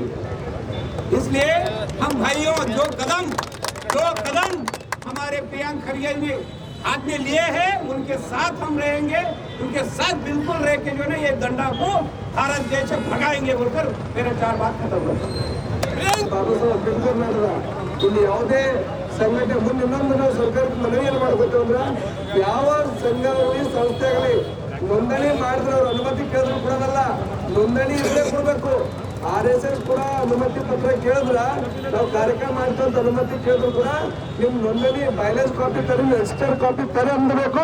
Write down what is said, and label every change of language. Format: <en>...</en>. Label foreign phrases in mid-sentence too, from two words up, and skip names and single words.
<hi>इसलिए हम भाइयों जो कदम हमारे प्रियंक खड़गे ने हाथ में लिए हैं उनके साथ हम रहेंगे. उनके साथ बिल्कुल रह के जो है ये दंडा को भारत देश से भगाएंगे बोलकर मेरे 4 बात खत्म करता हूं.</hi> <kn>ಬಾಬಾ ಸಾಹೇಬ್ ಅಂಬೇಡ್ಕರ್ ಮಾಡಿದ ಇಲ್ಲಿ ಯಾವುದೇ ಸಂಘಟನೆ ಮುಂದೆ ಇನ್ನೊಂದು ನಾವು ಸರ್ಕಾರಕ್ಕೆ ಮನವಿಯನ್ನು ಮಾಡ್ಕೊತೇವೆ ಅಂದ್ರೆ ಯಾವ ಸಂಘ ಆಗಲಿ ಸಂಸ್ಥೆ ಆಗಲಿ ನೋಂದಣಿ ಮಾಡಿದ್ರೆ ಅವ್ರ ಅನುಮತಿ ಕೇಳಿದ್ರು ಕೊಡೋದಲ್ಲ, ನೋಂದಣಿ ಇಲ್ಲದೆ ಕೊಡಬೇಕು. RSS ಕೂಡ ಅನುಮತಿ ಪತ್ರ ಕೇಳಿದ್ರ ನಾವು ಕಾರ್ಯಕ್ರಮ ಮಾಡ್ತಂತ ಅನುಮತಿ ಕೇಳಿದ್ರು ಕೂಡ ನಿಮ್ ನೋಂದಣಿ</kn> <en>balance copy</en> <kn>ತರಿ,</kn> <en>register copy</en> <kn>ತರಿ ಅಂದಬೇಕು.</kn>